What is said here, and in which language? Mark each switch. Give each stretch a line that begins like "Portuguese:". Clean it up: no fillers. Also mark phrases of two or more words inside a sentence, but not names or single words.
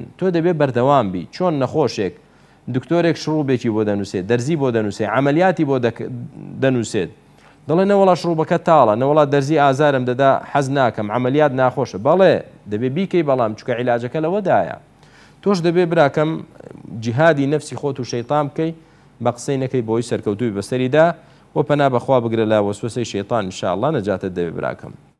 Central Kurdish: تۆ دەبێ بەردەوام بی، چۆن نەخۆشێک دکتۆرێک شڕوبێکی بۆ دەنووسێت، دەرزی بۆ دەنووسێت، عملیاتی بۆ دەنووسێت، دەڵێ نەوەڵا شڕوبەکە تاڵە، نەوەڵا دەرزی ئازارم دەدا حەز ناکەم، عملیات ناخۆشە، بەڵێ دەبێ بیکەی، بەڵام چکە عیلاجەکە لەوەدایە. تۆش دەبێ براکەم جیهادی نەفسی خۆت و شەیطان بکەی، بە قسەی نەکەی بۆی سەرکەوتووی بەسەریدا و پەنا بەخوا بگرە لە وەسوسەی شەیطان،
Arabic: ان شاء الله
Central Kurdish: نەجاتت دەبێ براکەم.